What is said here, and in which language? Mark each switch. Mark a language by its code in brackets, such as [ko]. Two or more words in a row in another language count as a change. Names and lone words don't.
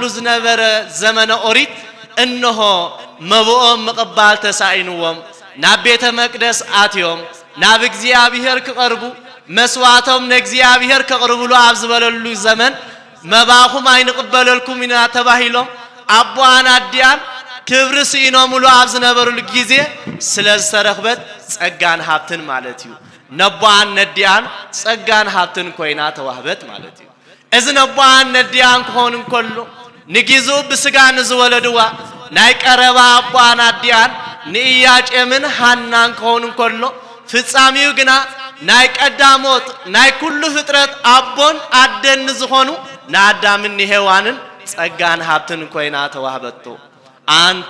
[ti] ዝነበረ ዘመነ ኦሪት እነሆ መብኦም መቀባል ተሳኢንዎም ናብ ቤተ መቅደስ አትዮም ናብ እግዚአብሔር ክቀርቡ መስዋዕቶም ነእግዚአብሔር ከቅርብሉ አብዝበለሉ ዘመን መባኹም አይንቅበለልኩም ኢና ተባሂሎም አቦአን አዲያን ክብር ሲኖሙሉ አብዝነበሩሉ ጊዜ ስለዝተረኽበት ጸጋን ሀብትን ማለት እዩ ነቦአን ነዲያን ጸጋን ሀብትን ኮይና ተዋህበት ማለት እዩ እዚ ነቦአን ነዲያን ክኾን እንከሎ ንጊዙ ብስጋን ዝወለድዋ ናይ ቀረባ አቦአን አዲያን ንኢያቄምን ሃናን ክኾን እንከሎ ፍጻሚው ግና ናይ ቀዳሞት ናይ ኩሉ ፍጥረት አቦን አደን ዝኾኑ ንአዳምን ሔዋንን ጸጋን ሀብትን ኮይና ተዋህበቶ አንቲ